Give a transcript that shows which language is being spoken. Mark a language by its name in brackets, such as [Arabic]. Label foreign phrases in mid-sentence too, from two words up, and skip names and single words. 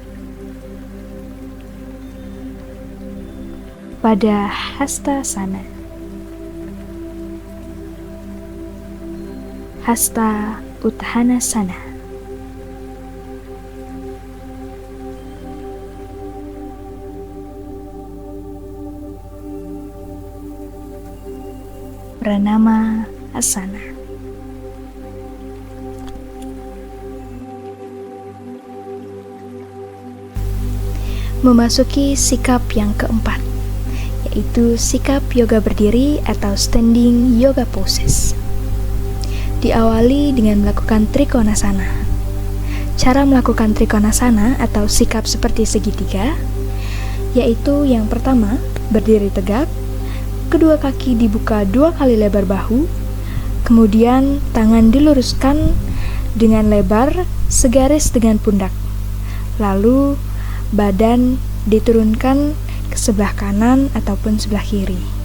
[Indonesian] Pada Hastasana, Hasta Utthanasana, Pranama Asana. Memasuki sikap yang keempat, yaitu sikap yoga berdiri atau [English] standing yoga poses. [Indonesian] Diawali dengan melakukan Trikonasana. Cara melakukan Trikonasana atau sikap seperti segitiga, yaitu yang pertama, berdiri tegak, kedua kaki dibuka 2 kali lebar bahu, kemudian tangan diluruskan dengan lebar segaris dengan pundak, lalu badan diturunkan ke sebelah kanan ataupun sebelah kiri.